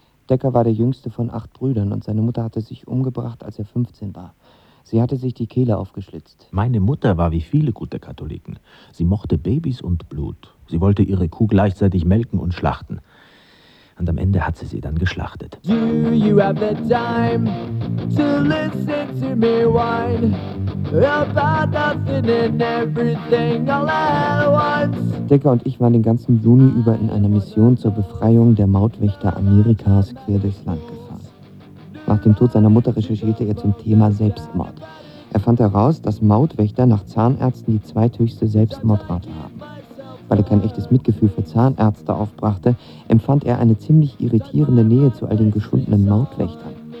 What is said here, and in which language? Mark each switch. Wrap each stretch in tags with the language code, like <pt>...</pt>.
<de>Decker war der jüngste von 8 Brüdern und seine Mutter hatte sich umgebracht, als er 15 war. Sie hatte sich die Kehle aufgeschlitzt. Meine Mutter war wie viele gute Katholiken. Sie mochte Babys und Blut. Sie wollte ihre Kuh gleichzeitig melken und schlachten. Und am Ende hat sie sie dann geschlachtet.</de> <en>Do you have the time to listen to me whine about nothing and everything all at once?</en> <de>Decker und ich waren den ganzen Juni über in einer Mission zur Befreiung der Mautwächter Amerikas quer durchs Land gefahren. Nach dem Tod seiner Mutter recherchierte er zum Thema Selbstmord. Er fand heraus, dass Mautwächter nach Zahnärzten die zweithöchste Selbstmordrate haben. Weil er kein echtes Mitgefühl für Zahnärzte aufbrachte, empfand er eine ziemlich irritierende Nähe zu all den geschundenen Mautwächtern.</de>